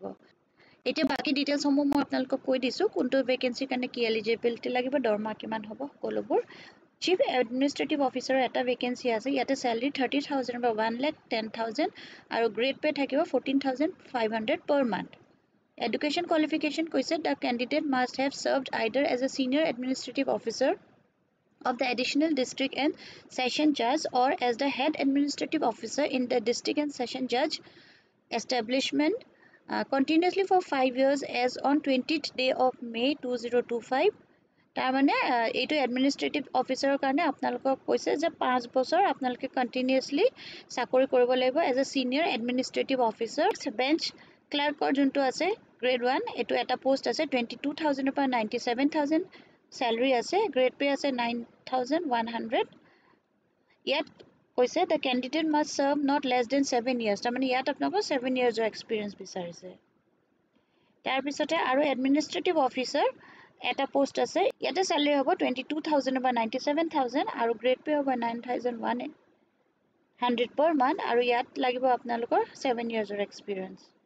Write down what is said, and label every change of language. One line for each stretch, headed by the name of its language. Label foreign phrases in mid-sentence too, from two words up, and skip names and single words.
Assamese: এতিয়া বাকি ডিটেইলছসমূহ মই আপোনালোকক কৈ দিছোঁ কোনটো ভেকেঞ্চিৰ কাৰণে কি এলিজিবিলিটি লাগিব, দৰমহা কিমান হ'ব সকলোবোৰ।
English: chief administrative officer
Assamese: এটা ভেকেঞ্চি আছে। ইয়াতে চেলাৰী 30,000 বা 1,10,000 আৰু
English: grade pay
Assamese: থাকিব 14,500
English: per month। education qualification
Assamese: কৈছে
English: the candidate must have served either as a senior administrative officer of the additional district and session judge or as the head administrative officer in the district and session judge establishment continuously for 5 years as on 20th day of May 2025।
Assamese: তাৰ মানে এইটো
English: administrative officer
Assamese: কাৰণে আপোনালোকক কৈছে যে 5 বছৰ আপোনালোকে কণ্টিনিউয়াছলি চাকৰি কৰিব লাগিব
English: as a senior administrative officer. bench clerk
Assamese: যোনটো আছে গ্ৰেড 1 এইটো এটা পোষ্ট আছে 22,000 পৰা 97,000 salary আছে,
English: grade pay
Assamese: আছে 9,100। ইয়াত কৈছে
English: the candidate must serve not less than 7 years।
Assamese: তাৰমানে ইয়াত আপোনালোকৰ 7
English: years experience
Assamese: বিচাৰিছে। তাৰপিছতে আৰু
English: administrative officer
Assamese: এটা পোষ্ট আছে। ইয়াতে salary হ'ব 22,000 বা 97,000 আৰু
English: grade pay
Assamese: হ'ব 9,100
English: per month
Assamese: আৰু ইয়াত লাগিব আপোনালোকৰ 7
English: years experience.